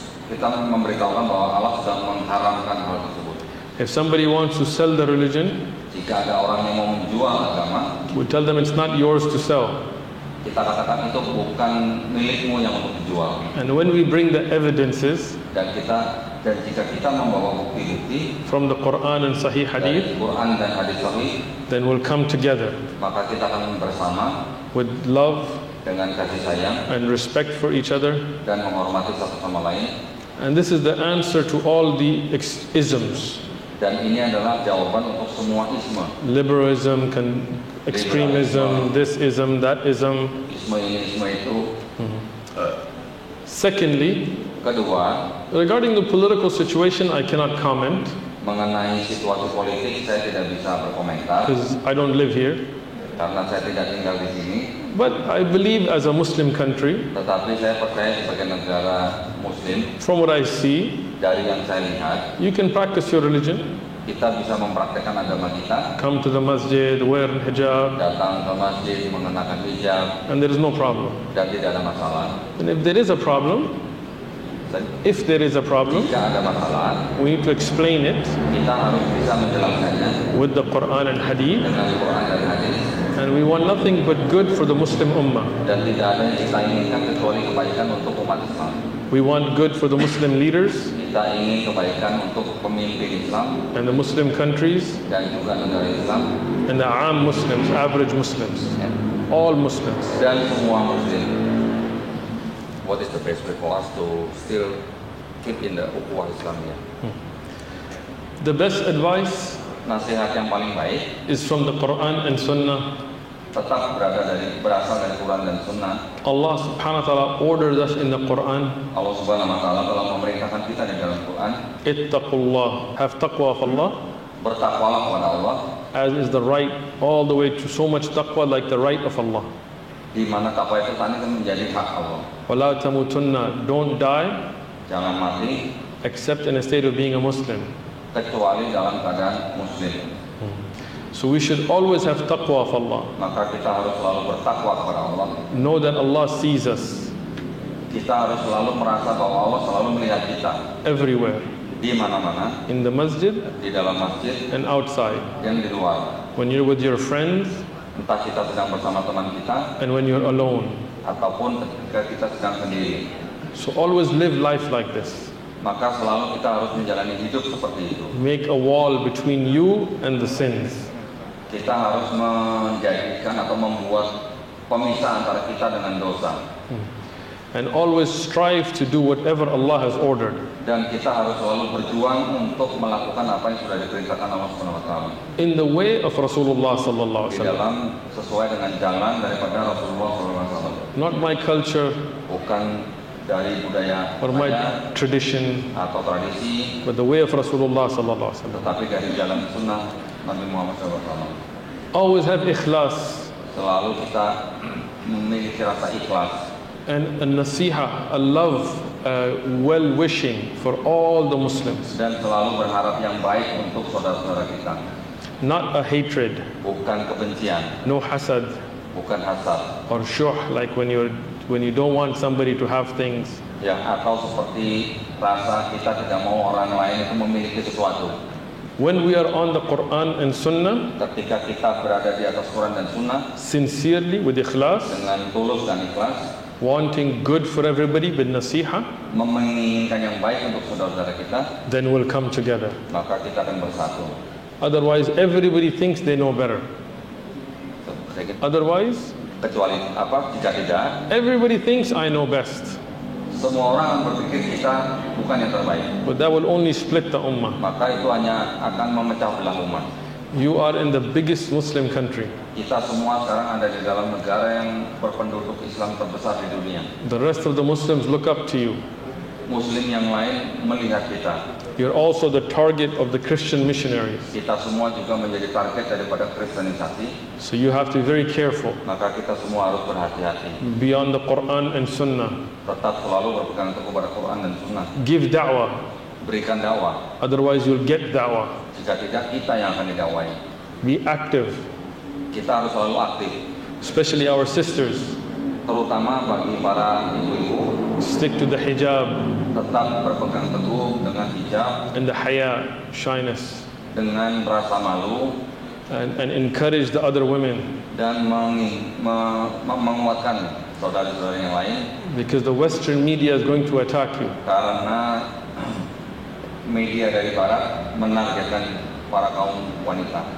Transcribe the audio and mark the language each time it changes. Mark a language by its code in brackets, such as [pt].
[id] kita memberitahukan bahwa Allah sudah mengharamkan hal tersebut. [en] If somebody wants to sell the religion, [id] Jika ada orang yang mau menjual agama, [en] we tell them it's not yours to sell. [id] kita katakan itu bukan milikmu yang untuk dijual. [en] And when we bring the evidences [id] Dan jika kita membawa bukti-bukti [en] from the Quran and Sahih [id] dari [en] Hadith, [id] Quran dan hadis sahih, [en] then we'll come together [id] maka kita akan bersama [en] with love [id] dengan kasih sayang [en] and respect for each other. [id] dan menghormati satu sama lain. [en] And this is the answer to all the isms. [id] Dan ini adalah jawaban untuk semua isme. [en] Liberalism, extremism, this ism, that ism. [id] Isme ini, isme itu. [en] Secondly, [id] Kedua, [en] regarding the political situation, I cannot comment [id] mengenai situasi politik saya tidak bisa berkomentar [en] because I don't live here. [id] karena saya tidak tinggal di sini. [en] But I believe as a Muslim country, [id] Tetapi saya percaya sebagai negara Muslim, [en] from what I see, [id] dari yang saya lihat, [en] you can practice your religion, [id] kita bisa mempraktekkan agama kita, [en] come to the masjid, wear hijab, [id] datang ke masjid mengenakan hijab, [en] and there is no problem. [id] dan tidak ada masalah. [en] And if there is a problem, [id] Dan jika ada masalah, [en] we need to explain it [id] kita harus bisa menjelaskannya [en] with the Quran and Hadith. [id] dengan Quran dan hadis. [en] And we want nothing but good for the Muslim Ummah. [id] Dan tidak ada yang kita inginkan kecuali kebaikan untuk umat Islam. [en] We want good for the Muslim leaders [id] Kita ingin kebaikan untuk pemimpin Islam [en] and the Muslim countries [id] dan juga negara Islam [en] and the Aam Muslims, average Muslims, all Muslims. [id] dan semua Muslim. [en] What is the best way for us to still keep in the ukhuwah Islamiyah? The best advice [id] Nasihat yang paling baik [en] is from the Quran and Sunnah. [id] tetap berasal dari Quran dan Sunnah. [en] Allah subhanahu wa ta'ala ordered us in the Quran, [id] Allah Subhanahu wa taala telah memerintahkan kita di dalam Quran, [en] ittaqullah, have taqwa of Allah, [id] bertakwalah kepada Allah, [en] as is the right, all the way to so much taqwa like the right of Allah. [id] di mana takwa itu tadi kan menjadi hak Allah. [ar] وَلَا تَمُوتُنَّ, [en] don't die [id] Jangan mati [en] except in a state of being a Muslim. [id] kecuali dalam keadaan Muslim. [en] So we should always have taqwa of Allah. [id] Maka kita harus selalu bertakwa kepada Allah. [en] Know that Allah sees us [id] Kita harus selalu merasa bahwa Allah selalu melihat kita [en] everywhere, [id] di mana-mana, [en] in the masjid [id] di dalam masjid [en] and outside. [id] dan di luar. [en] When you're with your friends [id] Entah kita sedang bersama teman kita [en] and when you're alone. [id] ataupun ketika kita sedang sendiri. [en] So always live life like this. [id] Maka selalu kita harus menjalani hidup seperti itu. [en] Make a wall between you and the sins. [id] Kita harus menjadikan atau membuat pemisah antara kita dengan dosa. [en] And always strive to do whatever Allah has ordered. [id] Dan kita harus selalu berjuang untuk melakukan apa yang sudah diperintahkan Allah Subhanahu wa taala. [en] In the way of Rasulullah sallallahu [id] Di [ar] alaihi wasallam. [id] dalam sesuai dengan jalan daripada Rasulullah SAW. [en] Not my culture [id] Bukan dari budaya [en] or my [id] saya [en] tradition, [id] atau tradisi, [en] but the way of Rasulullah [ar] sallallahu alaihi wasallam. [id] tetapi dari jalan sunnah Nabi Muhammad SAW. [en] Always have ikhlas [id] Selalu kita memiliki rasa ikhlas [en] and a nasiha, a love, well-wishing for all the Muslims. [id] dan selalu berharap yang baik untuk saudara-saudara kita. [en] Not a hatred, [id] Bukan kebencian, [en] no hasad [id] bukan hasad, [en] or shuh, like when you don't want somebody to have things. [id] ya, atau seperti rasa kita tidak mau orang lain itu memiliki sesuatu. [en] When we are on the Quran and Sunnah, [id] Ketika kita berada di atas Quran dan Sunnah [en] sincerely with ikhlas, [id] dengan tulus dan ikhlas, [en] wanting good for everybody with nasiha, [id] menginginkan yang baik untuk saudara-saudara kita, [en] then we'll come together. [id] maka kita akan bersatu. [en] Otherwise, everybody thinks they know better. Otherwise, [id] Kecuali apa? Jika tidak, [en] everybody thinks I know best. [id] semua orang berpikir kita bukan yang terbaik. [en] But that will only split the ummah. [id] Maka itu hanya akan memecah belah umat. [en] You are in the biggest Muslim country. [id] Kita semua sekarang ada di dalam negara yang berpenduduk Islam terbesar di dunia. [en] The rest of the Muslims look up to you. [id] Muslim yang lain melihat kita. [en] You're also the target of the Christian missionaries. [id] Kita semua juga menjadi target daripada kristenisasi. [en] So you have to be very careful. [id] Maka kita semua harus berhati-hati. [en] Beyond the Quran and Sunnah. [id] Tetap selalu berpegang teguh pada Quran dan Sunnah. [en] Give da'wah. [id] Berikan dakwah. [en] Otherwise you'll get da'wah. [id] Jika tidak, kita yang akan didakwai. [en] Be active. [id] Kita harus selalu aktif. [en] Especially our sisters. [id] Terutama bagi para ibu-ibu. [en] Stick to the hijab. [id] Tetap berpegang teguh dengan hijab. [en] And the haya, shyness. [id] Dengan rasa malu. [en] And encourage the other women. [id] Dan menguatkan saudara-saudara yang lain. [en] Because the Western media is going to attack you. [id] Karena media dari Barat menargetkan para kaum wanita.